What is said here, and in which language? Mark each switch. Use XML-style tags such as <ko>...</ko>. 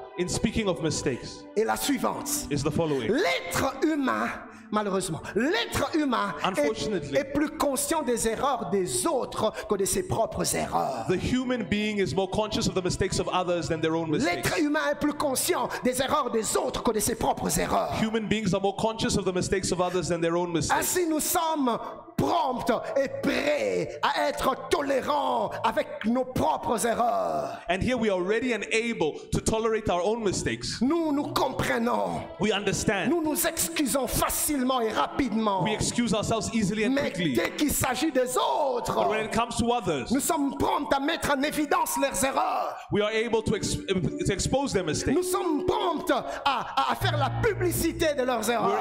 <en>in speaking of mistakes,</en> <fr>est la suivante.</fr> <en>is the following.</en> <fr>L'être humain, malheureusement, l'être humain</fr> <en>Unfortunately.</en> <fr>est plus conscient des erreurs des autres que de ses propres erreurs.</fr> <en>The human being is more conscious of the mistakes of others than their own mistakes.</en> <fr>L'être humain est plus conscient des erreurs des autres que de ses propres erreurs.</fr> <en>Human beings are more conscious of the mistakes of others than their own mistakes.</en> <fr>Ainsi, nous sommes prompts et prêts à être tolérants avec nos propres erreurs.</fr> <en>And here we are ready and able to tolerate our own mistakes.</en> <fr>Nous nous comprenons.</fr> <en>We understand.</en> <fr>Nous nous excusons facilement et rapidement.</fr> <en>We excuse ourselves easily and</en> <fr>Mais</fr> <en>quickly.</en> <fr>dès qu'il s'agit des autres,</fr> <en>But when it comes to others,</en> <fr>nous sommes prompts à mettre en évidence leurs erreurs.</fr> <en>we are able to expose their mistakes.</en> <fr>Nous sommes prompts à faire la publicité de leurs erreurs.</fr>